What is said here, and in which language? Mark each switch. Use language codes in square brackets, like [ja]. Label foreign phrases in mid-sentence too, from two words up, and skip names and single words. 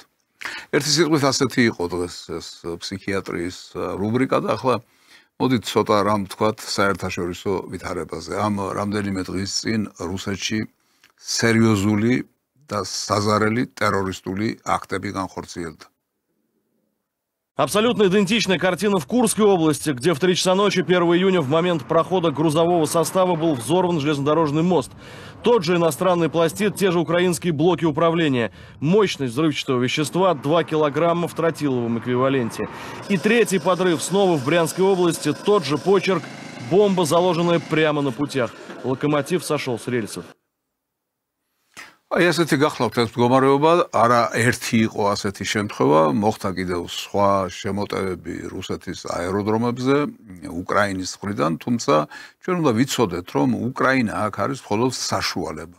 [ka] ერთი სიტყვით ასეთი იყო დღეს ეს ფსიქიატრიის რუბრიკა და ახლა მოდით ცოტა რამ ვთქვათ საერთაშორისო ვითარებაზე. ამ რამდენიმე დღის წინ რუსეთში სერიოზული და საზარელი террористული აქტები განხორციელდა. [ru] Абсолютно идентичная картина в Курской области, где в 3 часа ночи 1 июня в момент прохода грузового состава был взорван железнодорожный мост. Тот же иностранный пластид, те же украинские блоки управления. Мощность взрывчатого вещества 2 килограмма в тротиловом эквиваленте. И третий подрыв снова в Брянской области, тот же почерк, бомба, заложенная прямо на путях. Локомотив сошел с рельсов. [ka] აი ასეთი გახლავთ ეს მდგომარეობა, არა ერთი იყო ასეთი შემთხვევა, მოხდა კიდევ სხვა შემოტევები რუსეთის აეროდრომებზე, უკრაინის მხრიდან, თუმცა ჩვენ უნდა ვიცოდეთ, რომ უკრაინა აქ არის მხოლოდ საშუალება.